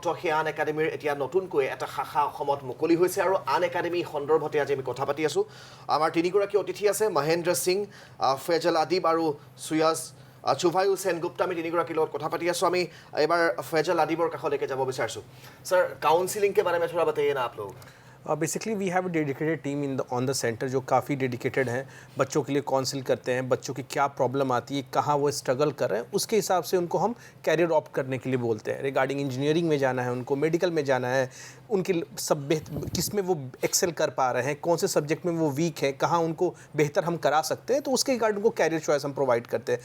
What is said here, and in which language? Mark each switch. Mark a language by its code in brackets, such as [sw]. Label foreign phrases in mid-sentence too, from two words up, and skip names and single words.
[as] সেই আন একাডেমিৰ এতিয়া নতুনকৈ এটা শাখা অসমত মুকলি হৈছে আৰু আন একাডেমি সন্দৰ্ভতে আজি আমি কথা পাতি আছোঁ। আমাৰ তিনিগৰাকী অতিথি আছে, মহেন্দ্ৰ সিং, ফেজল আদিব আৰু সুয়াজ চুভায়ু সেনগুপ্তা। আমি তিনিগৰাকীৰ লগত কথা পাতি আছোঁ। আমি এবাৰ ফেজল আদিবৰ কাষলৈকে যাব বিচাৰিছোঁ। [hi] सर, काउंसलिंग के बारे में थोड़ा बताइए ना आप लोग। [en] Basically we have a dedicated team on the center [hi] जो काफ़ी डेडिकेटेड हैं, बच्चों के लिए काउंसिल करते हैं, बच्चों की क्या प्रॉब्लम आती है, कहाँ वो स्ट्रगल कर रहे हैं, उसके हिसाब से उनको हम [en] career opt [hi] करने के लिए बोलते हैं। [en] regarding engineering [hi] में जाना है उनको, मेडिकल में जाना है, उनके सब किस में वो एक्सेल कर पा रहे हैं, कौन से सब्जेक्ट में वो वीक है, कहाँ उनको बेहतर हम करा सकते हैं, तो उसके रिगार्डिंग उनको [en] career choice [hi] हम प्रोवाइड करते हैं।